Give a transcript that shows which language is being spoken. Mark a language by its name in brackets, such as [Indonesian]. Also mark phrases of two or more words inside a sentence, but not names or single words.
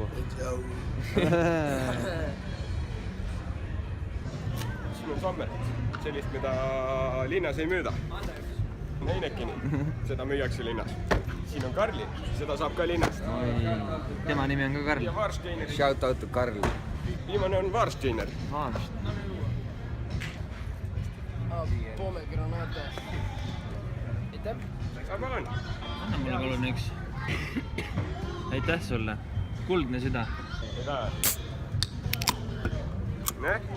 [Estonian] Siin on Sommert, sellist, mida linnas ei müüda. Heinekeni, seda müüakse linnas. Siin on Karli, seda saab ka linnast. Tema nimi on ka Karl. Ja Varsteiner. [English] Shout out to Karl. [Estonian] Viimane on Varsteiner. [English] Pomegranate. [Estonian] Aitäh. Palun. Anna mulle palun üks. Aitäh sulle. Kuldne süda. Ne?